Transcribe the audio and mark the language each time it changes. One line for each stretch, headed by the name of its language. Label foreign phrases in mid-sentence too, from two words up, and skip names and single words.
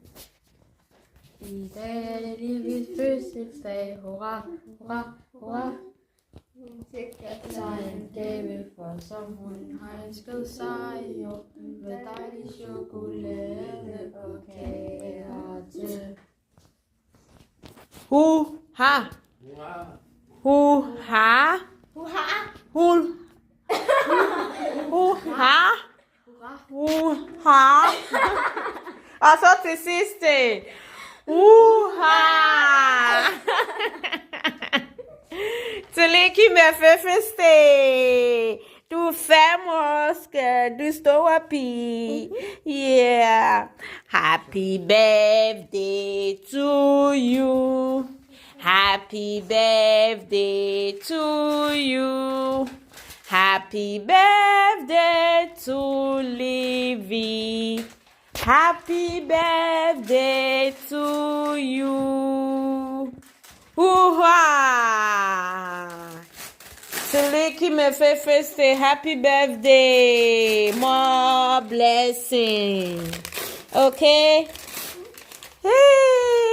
Danish: I dag er det Livis fødselsdag, hurra, hurra, hurra. Hun sikrer sig en gave, for som hun har ønsket sig, med dejlig chokolade og kager til. Hu-ha. Hu-ha. Hu-ha. Hu-ha. Og så til sidst. Hu-ha. Tillykke med fødselsdag. Du er 5 år, skal du store pige.
English: Yeah. Happy birthday to you. Happy birthday to you. Happy birthday to Livy. Happy birthday to you.
Danish: Hurra! Tillykke med fødselsdag.
English: Happy birthday. More blessing. Okay? Hey.